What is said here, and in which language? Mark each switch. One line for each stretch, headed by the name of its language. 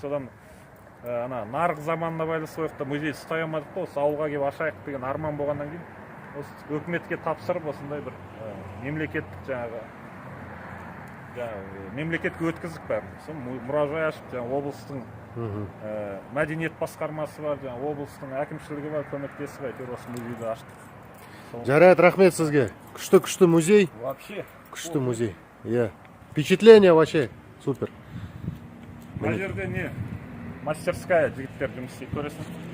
Kazakh: Содан ана нарық заманына байланысты ояқта музей ұстай алмадық та, осы ауылға келіп ашайық деген арман болғаннан кейін осы өкіметке тапсырып осындай бір мемлекеттік жаңағы мемлекетке өткіздік бәрін. Сол мұражай ашып, жаңа облыстың мәдениет басқармасы бар, жаңа облыстың әкімшілігі бар, көмектесіп әйтеуір осы музейді аштық. Жарайт, рахмет сізге. Күшті музей.
Russian: Вообще.
Kazakh: Күшті музей.
Russian: Впечатление вообще супер.
Kazakh: Мына жерде не? Мастерская жігіттер жұмыс істейді, көресің.